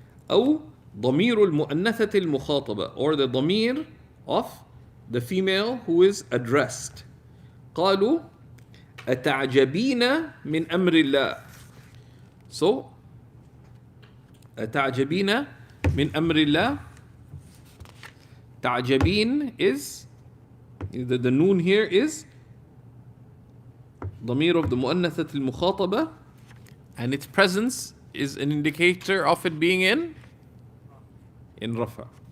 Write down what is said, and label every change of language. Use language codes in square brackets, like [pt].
[ar] أو ضمير المؤنثة المخاطبة, [en] or the ضمير of the female who is addressed. [ar] قالوا أتعجبين من أمر الله. So أتعجبين من أمر الله. [en] تعجبين is the noon here is ضمير of the مؤنثة المخاطبة, and its presence is an indicator of it being in rafa.